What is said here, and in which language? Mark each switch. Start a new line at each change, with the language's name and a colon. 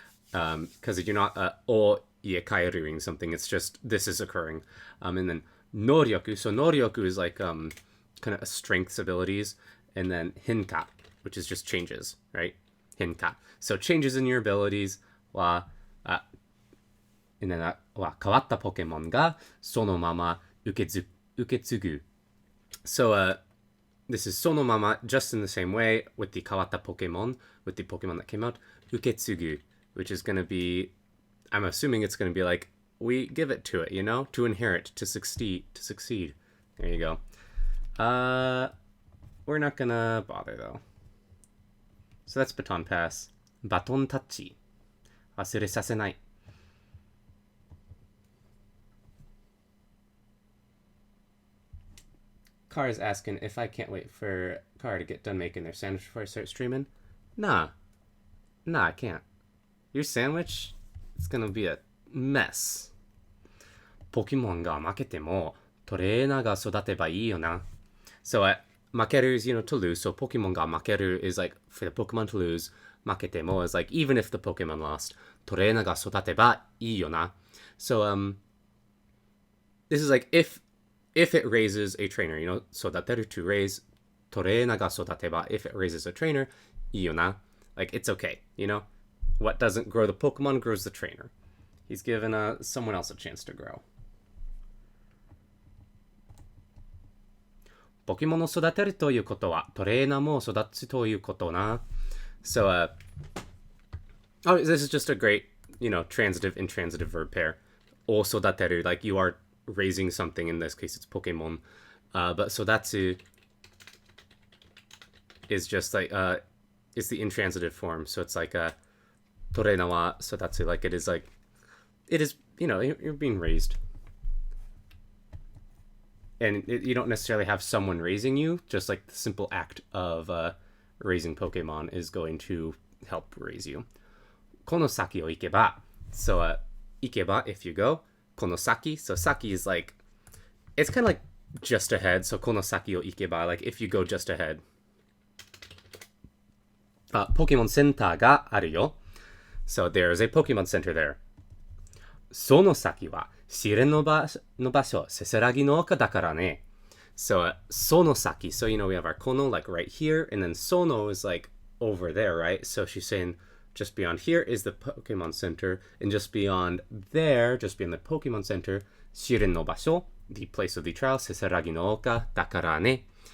English: Because you're not o irekaeruing something, it's just this is occurring. And then Noryoku. So Noryoku is like kind of a strengths abilities, and then Hinka, which is just changes, right? Hinka. So changes in your abilities.
Japanese: は変わったポケモンがそのまま受け継ぐ。
English: So, this is そのまま just in the same way with the
Japanese: 変わった
English: Pokemon, with the Pokemon that came out, 受け継ぐ, which is going to be, I'm assuming it's going to be like, we give it to it, you know? To inherit, to succeed. There you go. We're not gonna bother though. So that's Baton Pass. Baton Tachi.
Japanese: 忘れさせない.
English: Car is asking if I can't wait for Car to get done making their sandwich before I start streaming. Nah, I can't. Your sandwich, it's gonna be a mess.
Japanese: ポケモンが負けてもトレーナーが育てばいいよな.
English: So, 負ける is, you know, to lose. So,
Japanese: ポケモンが負ける
English: is like, for the Pokemon to lose.
Japanese: 負けても
English: is like, even if the Pokemon lost.
Japanese: トレーナーが育てばいいよな.
English: So, this is like, if it raises a trainer, you know, 育てる to raise.
Japanese: トレーナーが育てば,
English: if it raises a trainer,
Japanese: いいよな.
English: Like, it's okay, you know? What doesn't grow the Pokemon grows the trainer. He's given someone else a chance to grow.
Japanese: ポケモンを育てるということは、トレーナーも育つということな.
English: So, this is just a great, you know, transitive, intransitive verb pair.
Japanese: を育てる,
English: like you are raising something, in this case it's Pokemon. But 育つ is just like, it's the intransitive form. So it's like,
Japanese: トレーナーは育つ,
English: like it is, you know, you're being raised. And you don't necessarily have someone raising you, just like the simple act of raising Pokemon is going to help raise you.
Japanese: この先を行けば.
English: So, 行けば, if you go.
Japanese: この先.
English: So, 先 is like, it's kind of like just ahead. So,
Japanese: この先を行けば,
English: like if you go just ahead.
Japanese: ポケモンセンターがあるよ.
English: So, there's a Pokemon Center there.
Japanese: その先は試練の場所、せせらぎの丘だからね. So, その先.
English: So, you know, we have our kono, like right here, and then sono is like over there, right? So, she's saying just beyond here is the Pokemon Center, and just beyond there, just beyond the Pokemon Center,
Japanese: 試練の場所,
English: the place of the trial,
Japanese: せせらぎの丘だからね.